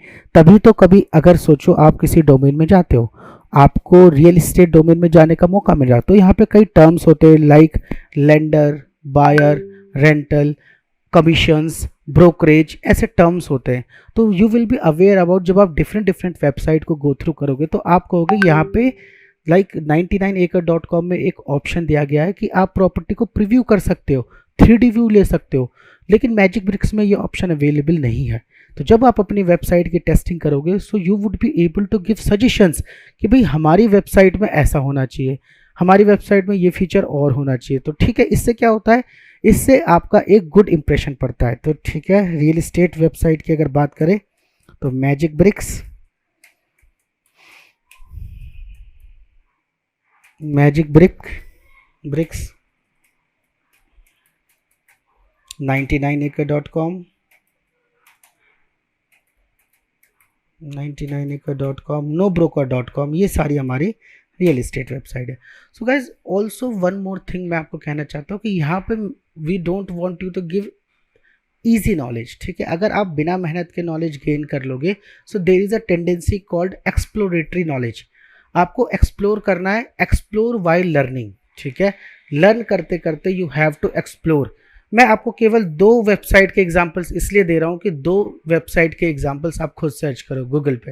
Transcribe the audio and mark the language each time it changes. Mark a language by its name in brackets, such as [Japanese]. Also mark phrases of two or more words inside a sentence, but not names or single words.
[Hindi] तभी तो कभी अगर सोचो आप किसी डोमेन में जाते हो, आपको [English] real estate domain [Hindi] में जाने का मौका मिल रहा, तो यहाँ पे कई टर्म्स होते हैं [English] like lender, buyer, rental, commissions, brokerage, [Hindi] ऐसे टर्म्स होते हैं। तो [English] you will be aware about, [Hindi] जब आप [English] different different website [Hindi] को [English] go through [Hindi] करोगे तो आप कहोगे यहाँ पे लाइक 99acre.com में एक ऑप्शन दिया गया है कि आप प्रॉपर्टी को प्रीव्यू कर सकते हो, 3D व्यू ले सकते हो, लेकिन मैजिक ब्रिक्स में ये [English] option available [Hindi] नहीं है। तो जब आप अपनी वेबसाइट की टेस्टिंग करोगे, [English] so you would be able to give suggestions [Hindi] कि भाई हमारी वेबसाइट में ऐसा होना चाहिए, हमारी वेबसाइट में ये फीचर और होना चाहिए। तो ठीक है, इससे क्या होता है, इससे आपका एक [English] good impression [Hindi] पड़ता है। तो ठीक है, [English] real estate website [Hindi] की अगर बात करें तो मैजिक ब्रिक्स, मैजिक ब्रिक्स, 99acre.com, 99acre.com, nobroker.com, ये सारी हमारी [English] real estate website [Hindi] है। [English] so guys also one more thing [Hindi] मैं आपको कहना चाहता हूँ कि यहाँ पे [English] we don't want you to give easy knowledge. [Hindi] ठीक है, अगर आप बिना मेहनत के [English] knowledge gain [Hindi] कर लोगे, [English] so there is a tendency called exploratory knowledge. [Hindi] आपको एक्सप्लोर करना है, [English] explore while learning. [Hindi] ठीक है, लर्न करते करते [English] you have to explore. [Hindi] मैं आपको केवल 2 वेबसाइट के एग्जांपल्स इसलिए दे रहा हूँ कि 2 वेबसाइट के एग्जांपल्स आप खुद सर्च करो गूगल पे।